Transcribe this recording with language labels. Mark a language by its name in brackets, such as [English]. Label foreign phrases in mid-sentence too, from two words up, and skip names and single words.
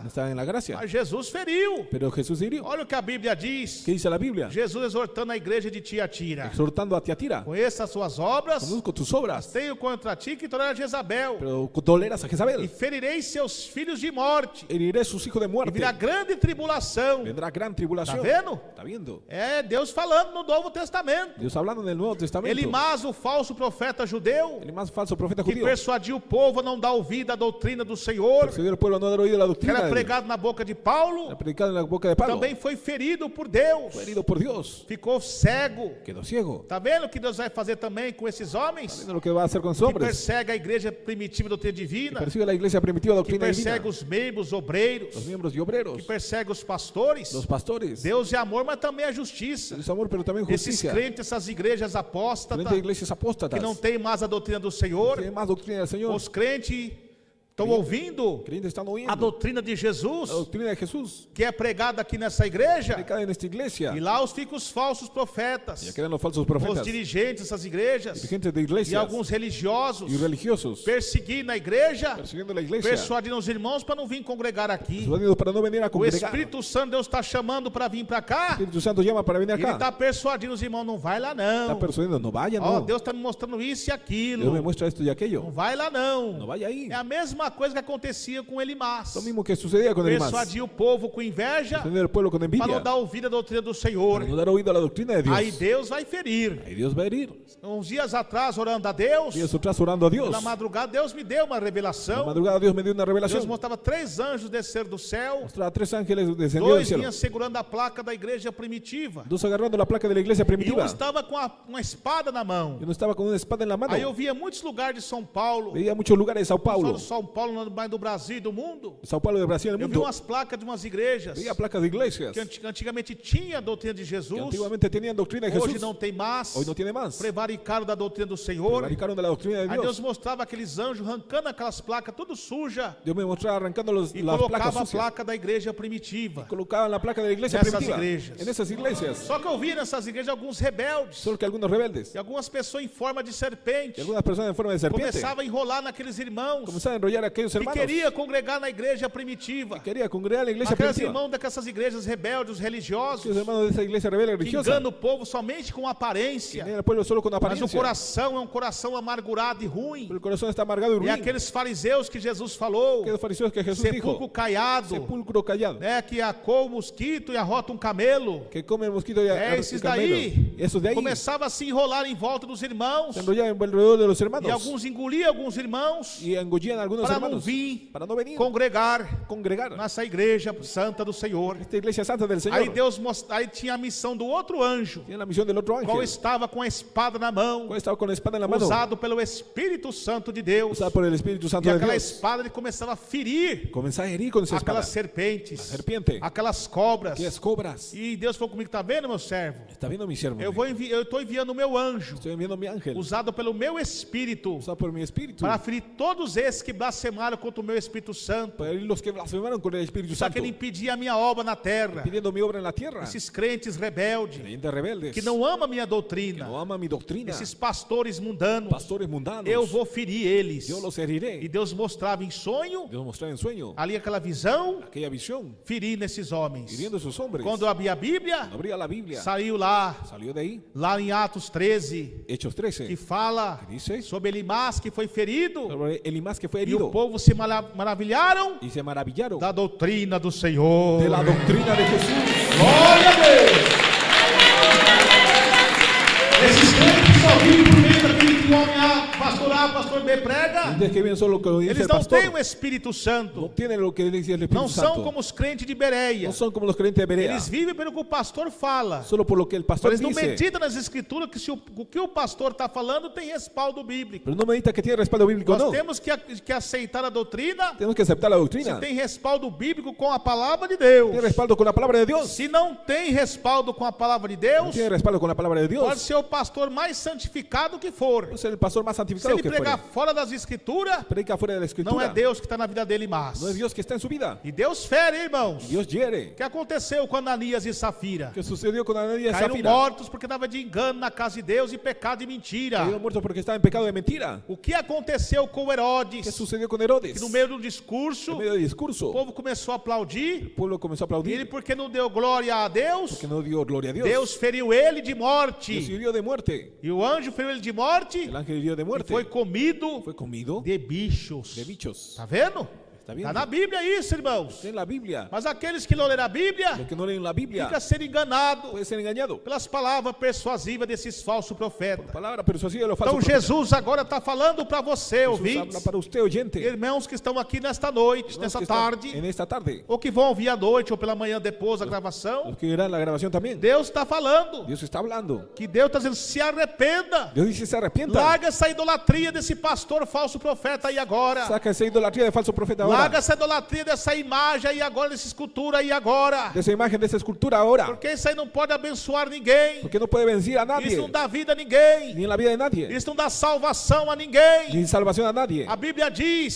[Spanish] No estaba en la gracia. [Portuguese] mas Jesus feriu. [Spanish] Pero Jesús hirió. [Portuguese] Olha o que a Bíblia diz. [Spanish] ¿Qué dice la Biblia? [Portuguese] Jesus exortando a igreja de Tiatira. [Spanish] Exhortando a Tiatira. [Portuguese] Conheça as suas obras, [Spanish] Conozco tus obras, [Portuguese] tenho contra ti que toleras Jezabel. [Spanish] pero toleras a [Portuguese] E [Spanish] Jezabel. [Portuguese] ferirei seus filhos de morte. [Spanish] Heriré sus hijos de [Portuguese] E [Spanish] muerte. [Portuguese] virá grande tribulação. [Spanish] Vendrá gran [Portuguese] Tá [Spanish] tribulación. [Portuguese] vendo? [Spanish] ¿Está viendo? [Portuguese] É Deus falando no Novo Testamento. [Spanish] Dios hablando en el Nuevo Testamento. [Portuguese] Elimás, o falso profeta judeu, [Spanish] El más falso profeta [Portuguese] que [Spanish] judío. [Portuguese] persuadiu o povo a não dar ouvido à doutrina do Senhor, [Spanish] Persuadió al pueblo a no dar oído a la [Portuguese] que [Spanish] doctrina [Portuguese] era [Spanish] de Dios. [Portuguese] pregado na boca de Paulo, [Spanish] Era predicado en la boca de Pablo. [Portuguese] também foi ferido por Deus, [Spanish] Fue herido por Dios. [Portuguese] ficou cego. [Spanish] Quedó ciego. [Portuguese] Tá vendo o que Deus vai fazer também com esses homens? [Spanish] ¿Viendo lo que va a hacer con sus [Portuguese] Que [Spanish] hombres? [Portuguese] persegue a igreja primitiva doutrina divina, [Spanish] Persigue la iglesia primitiva [Portuguese] que [Spanish] doctrina divina. [Portuguese] persegue os membros obreiros, [Spanish] Los miembros y obreros. [Portuguese] que persegue os pastores. [Spanish] Los pastores. [Portuguese] Deus é amor, mas também é justiça. [Spanish] Es amor, pero también [Portuguese] Esses [Spanish] justicia. [Portuguese] crentes, essas igrejas apóstatas, [Spanish] Frente a iglesias apóstatas. [Portuguese] que não tem mais a doutrina do Senhor, [Spanish] Tiene más doctrina del Señor. [Portuguese] os crentes estão ouvindo [Spanish] Creyentes están oyendo [Portuguese] a doutrina de Jesus, [Spanish] la doctrina de Jesús. [Portuguese] que é pregada aqui nessa igreja, [Spanish] Predicada en esta iglesia. [Portuguese] e lá ficam os falsos [Spanish] Ya [Portuguese] profetas, [Spanish] quedan los falsos [Portuguese] os [Spanish] profetas. [Portuguese] dirigentes dessas igrejas, [Spanish] Dirigentes de [Portuguese] e [Spanish] iglesias. [Portuguese] alguns religiosos, [Spanish] Y religiosos. [Portuguese] perseguindo a igreja, [Spanish] Persiguiendo la iglesia. [Portuguese] persuadindo os irmãos para não vir congregar aqui. [Spanish] Persuadidos para no venir a [Portuguese] O [Spanish] congregar. [Portuguese] Espírito Santo Deus está chamando para vir para cá, [Spanish] Espíritu Santo llama para venir [Portuguese] ele [Spanish] acá. [Portuguese] está persuadindo os irmãos, não vai lá [Spanish] Está [Portuguese] não. [Spanish] persuadiendo, no vaya, [Portuguese] Ó, [Spanish] no. [Portuguese] Deus está me mostrando isso e [Spanish] Dios me [Portuguese] aquilo, [Spanish] muestra esto y aquello. [Portuguese] não vai lá não. [Spanish] No vaya ahí. [Portuguese] É a mesma coisa que acontecia com Elimás. [Spanish] Lo mismo que sucedía con Elimás. [Portuguese] Persuadia o povo com inveja [Spanish] Defender al pueblo con [Portuguese] para [Spanish] envidia. [Portuguese] não dar ouvido à doutrina do Senhor. [Spanish] Para no dar oído a la doctrina de Dios. [Portuguese] Aí Deus vai ferir. [Spanish] Ahí Dios va a herir. [Portuguese] Uns dias atrás, orando a Deus, [Spanish] Días atrás orando a Dios. [Portuguese] na madrugada, Deus me deu uma [Spanish] En la [Portuguese] revelação. [Spanish] madrugada Dios me dio una [Portuguese] Deus [Spanish] revelación. [Portuguese] mostrava 3 anjos descer do céu, [Spanish] Mostraba 3 ángeles descendiendo del [Portuguese] 2 [Spanish] cielo. [Portuguese] vinham segurando a placa da igreja primitiva. [Spanish] 2 agarrando la placa de la iglesia [Portuguese] E um [Spanish] primitiva. [Portuguese] estava com uma espada na mão. [Spanish] Y uno estaba con una espada en la mano. [Portuguese] Aí eu via muitos lugares de São Paulo, [Spanish] Veía muchos lugares de Sao [Portuguese] só [Spanish] Paulo. [Portuguese] de São Paulo, mas do Brasil e do mundo. [Spanish] Sao Paulo de Brasil, el [Portuguese] Eu vi [Spanish] mundo. [Portuguese] umas placas de umas igrejas [Spanish] Veía placas de iglesias [Portuguese] que antigamente tinha a doutrina de [Spanish] que [Portuguese] Jesus, [Spanish] antiguamente tenían doctrina de [Portuguese] hoje [Spanish] Jesús. [Portuguese] não tem mais. [Spanish] Hoy no tiene más. [Portuguese] Prevaricaram da doutrina do Senhor. [Spanish] Prevaricaron de la doctrina de [Portuguese] Aí Deus [Spanish] Dios. [Portuguese] mostrava aqueles anjos arrancando aquelas placas tudo suja [Spanish] Dios me mostraba arrancando [Portuguese] e [Spanish] las placas [Portuguese] colocava a [Spanish] sucias. [Portuguese] placa da igreja primitiva. [Spanish] Colocaban la placa de la iglesia [Portuguese] Nessas [Spanish] primitiva. [Portuguese] igrejas. [Spanish] En esas iglesias. [Portuguese] Só que eu via nessas igrejas alguns rebeldes [Spanish] Solo que algunos rebeldes [Portuguese] e algumas pessoas em forma de [Spanish] y [Portuguese] serpente [Spanish] algunas personas en forma de serpiente [Portuguese] começavam a enrolar naqueles irmãos [Spanish] comenzaban a enrollar a aquellos [Portuguese] que [Spanish] hermanos [Portuguese] queria congregar na igreja primitiva. [Spanish] quería congregar a la iglesia [Portuguese] Aqueles [Spanish] primitiva. [Portuguese] irmãos dessas igrejas rebeldes, os religiosos, [Spanish] Aquellos hermanos de esa iglesia rebelde [Portuguese] que [Spanish] religiosa [Portuguese] enganam o povo somente com aparência, [Spanish] tenían al pueblo solo con [Portuguese] mas [Spanish] apariencia. [Portuguese] o coração é um coração amargurado e ruim. [Spanish] Pero el corazón está amargado y [Portuguese] E [Spanish] ruin. [Portuguese] aqueles fariseus que Jesus falou, [Spanish] Aquellos fariseos que Jesús [Portuguese] sepulcro [Spanish] dijo, [Portuguese] caiado, [Spanish] sepulcro callado, [Portuguese] né, que acou o mosquito e arrota um camelo. [Spanish] que come el mosquito y [Portuguese] Esses [Spanish] el camelo. [Portuguese] daí [Spanish] Esos de ahí [Portuguese] começava a se enrolar em volta dos irmãos [Spanish] se enrollaban alrededor de los hermanos [Portuguese] e alguns engoliam alguns irmãos [Spanish] y engollían a algunos [Portuguese] para não [Spanish] hermanos [Portuguese] vir [Spanish] para no venir [Portuguese] congregar [Spanish] congregar [Portuguese] nessa igreja santa do Senhor. [Spanish] esta iglesia santa del Señor. [Portuguese] Aí Deus aí tinha a missão do outro anjo, [Spanish] Tiene la misión del otro [Portuguese] qual [Spanish] ángel, [Portuguese] estava com a espada na mão, [Spanish] cual estaba con la espada en la mano, [Portuguese] usado pelo Espírito Santo de Deus. [Spanish] usada por el Espíritu Santo [Portuguese] E [Spanish] de [Portuguese] aquela [Spanish] Dios. [Portuguese] espada ele começava a ferir [Spanish] Comenzaba a herir con esa espada. [Portuguese] aquelas serpentes, [Spanish] Serpiente, [Portuguese] aquelas cobras. [Spanish] aquellas cobras. [Portuguese] E Deus falou comigo, tá vendo, meu servo? [Spanish] Está viendo mi siervo. [Portuguese] Eu estou enviando o meu anjo, [Spanish] Estoy enviando mi ángel, [Portuguese] usado pelo meu Espírito, [Spanish] usado por mi Espíritu, [Portuguese] para ferir todos esses que blasfemaram contra o meu Espírito Santo, [Spanish] para herir los que blasfemaron con el Espíritu [Portuguese] para [Spanish] Santo, [Portuguese] que ele impedir a minha obra na terra. [Spanish] pidiendo mi obra en la tierra. [Portuguese] Esses crentes rebeldes, [Spanish] Creyentes rebeldes, [Portuguese] que não amam a minha [Spanish] que [Portuguese] doutrina, [Spanish] no aman mi doctrina, [Portuguese] esses pastores mundanos, [Spanish] pastores mundanos, [Portuguese] eu vou ferir eles. [Spanish] yo los [Portuguese] E [Spanish] heriré. [Portuguese] Deus mostrava em sonho, [Spanish] Dios mostraba en sueño [Portuguese] ali aquela visão, [Spanish] aquella visión, [Portuguese] ferir nesses homens. [Spanish] hiriendo a sus hombres. [Portuguese] Quando eu abri a Bíblia, [Spanish] Cuando abría la Biblia, [Portuguese] saiu lá [Spanish] salió de ahí, [Portuguese] em Atos 13, [Spanish] Hechos [Portuguese] que [Spanish] 13, [Portuguese] fala [Spanish] que dice [Portuguese] sobre Elimás que foi ferido, [Spanish] sobre Elimás que fue [Portuguese] e o [Spanish] herido [Portuguese] povo se maravilharam [Spanish] y se maravillaron [Portuguese] da doutrina do Senhor. [Spanish] de la doctrina de Jesús. [Portuguese] Glória a Deus! Esses crentes só vivem por pastor A, pastor B prega, [Spanish] Ustedes que ven solo lo que dice [Portuguese] eles [Spanish] el [Portuguese] não [Spanish] pastor. [Portuguese] têm o Espírito [Spanish] No [Portuguese] Santo. [Spanish] tienen lo que dice el Espíritu [Portuguese] Não são [Spanish] Santo. [Portuguese] como os crentes de Bereia. [Spanish] No son como los creyentes de Berea. [Portuguese] Eles vivem pelo que o pastor fala. [Spanish] Solo por lo que el pastor [Portuguese] Eles não [Spanish] dice. [Portuguese] meditam nas escrituras que se o que o pastor está falando tem respaldo bíblico. [Spanish] Pero no medita que tiene respaldo bíblico, [Portuguese] Nós [Spanish] no. [Portuguese] temos que aceitar a doutrina [Spanish] Tenemos que aceptar la [Portuguese] se [Spanish] doctrina. [Portuguese] tem respaldo bíblico com a palavra de Deus. [Spanish] Tiene respaldo con la palabra de Dios. [Portuguese] Se não tem respaldo com a palavra de [Spanish] No [Portuguese] Deus, [Spanish] tiene respaldo con la palabra de [Portuguese] pode [Spanish] Dios. [Portuguese] ser o pastor mais santificado que for. [Spanish] Puede ser el pastor más [Portuguese] Se [Spanish] santificado [Portuguese] ele [Spanish] que [Portuguese] pregar [Spanish] fuere. [Portuguese] fora das escrituras, [Spanish] Predica fuera de la [Portuguese] não [Spanish] escritura. [Portuguese] é Deus que está na vida dele mais. [Spanish] No es Dios que está en su vida. [Portuguese] E Deus fere, irmãos. [Spanish] Dios hiere. [Portuguese] O que aconteceu com Ananias e Safira? [Spanish] ¿Qué sucedió con Ananías y [Portuguese] Caíram [Spanish] Zafira? [Portuguese] mortos porque estava de engano na casa de Deus e pecado e mentira. [Spanish] Cayeron muertos porque estaban en pecado de mentira. [Portuguese] O que aconteceu com [Spanish] ¿Qué [Portuguese] Herodes? [Spanish] sucedió con Herodes? [Portuguese] Que no meio do discurso, [Spanish] En medio del [Portuguese] o [Spanish] discurso, [Portuguese] povo começou a aplaudir. [Spanish] el pueblo comenzó a [Portuguese] E ele, [Spanish] aplaudir [Portuguese] porque não deu glória a Deus, [Spanish] porque no dio gloria a Dios. [Portuguese] Deus feriu ele de [Spanish] Dios [Portuguese] morte. [Spanish] hirió de muerte. [Portuguese] E o anjo feriu ele de morte [Spanish] El ángel hirió de [Portuguese] e [Spanish] muerte. [Portuguese] foi comido [Spanish] Fue comido [Portuguese] de bichos. [Spanish] de bichos. [Portuguese] Tá vendo? [Spanish] Está bien. [Portuguese] Está na Bíblia isso, irmãos. [Spanish] Está en la Biblia. [Portuguese] Mas aqueles que não leram a Bíblia, [Spanish] Los que no leen la Biblia [Portuguese] fica sendo enganado [Spanish] pueden ser engañados. [Portuguese] pelas palavras persuasivas desses falsos profetas. [Spanish] Palabra persuasiva de los [Portuguese] Então [Spanish] falsos profetas. [Portuguese] Jesus agora está falando para você, [Spanish] Jesús [Portuguese] ouvinte, [Spanish] habla para usted, oyente. [Portuguese] irmãos que estão aqui nesta noite, [Spanish] Los [Portuguese] nessa [Spanish] que están [Portuguese] tarde, [Spanish] En esta tarde. [Portuguese] ou que vão ouvir à noite ou pela manhã depois da gravação. [Spanish] Los que verán la grabación también. [Portuguese] Deus está falando [Spanish] Dios está hablando. [Portuguese] que Deus está dizendo: se arrependa, [Spanish] Dios dice se arrepienta. [Portuguese] larga essa idolatria desse pastor falso profeta aí agora. [Spanish] Saca esa idolatría de falso profeta ahora. [Portuguese] Larga essa idolatria dessa imagem aí agora, dessa escultura aí agora. [Spanish] De esa imagen, de esa escultura ahora. [Portuguese] Porque isso aí não pode abençoar ninguém. [Spanish] Porque no puede vencer a [Portuguese] Isso [Spanish] nadie. [Portuguese] não dá vida a ninguém. [Spanish] Ni en la vida de nadie. [Portuguese] Isso não dá salvação a ninguém. [Spanish] Ni salvación a nadie. [Portuguese] A Bíblia diz: